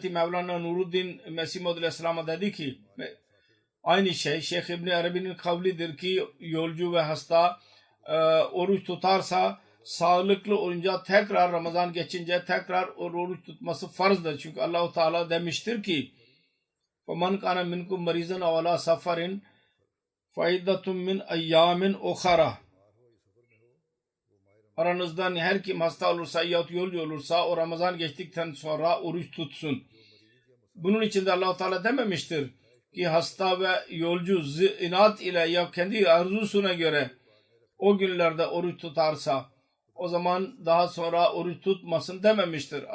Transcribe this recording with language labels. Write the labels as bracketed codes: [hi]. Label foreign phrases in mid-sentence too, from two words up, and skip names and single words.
[tr] Mevlana Nuruddin Mesih Maud Aleyhisselam'a dedi ki aynı şey Şeyh İbni Arabi'nin kavlidir ki yolcu ve hasta oruç tutarsa sağlıklı olunca tekrar Ramazan geçince tekrar oruç tutması farzdır. Çünkü Allah-u Teala demiştir ki [ar] فَمَنْ كَانَ مِنْكُمْ مَرِيزًا اَوْ عَلَى سَفَرٍ فَاِدَّةٌ مِنْ اَيَّامٍ اُخَرَةٍ [tr] Aranızdan her kim hasta olursa yahut yolcu olursa o Ramazan geçtikten sonra oruç tutsun. Bunun için de Allah-u Teala dememiştir ki hasta ve yolcu inat ile ya kendi arzusuna göre o günlerde oruç tutarsa o zaman daha sonra oruç tutmasın dememiştir.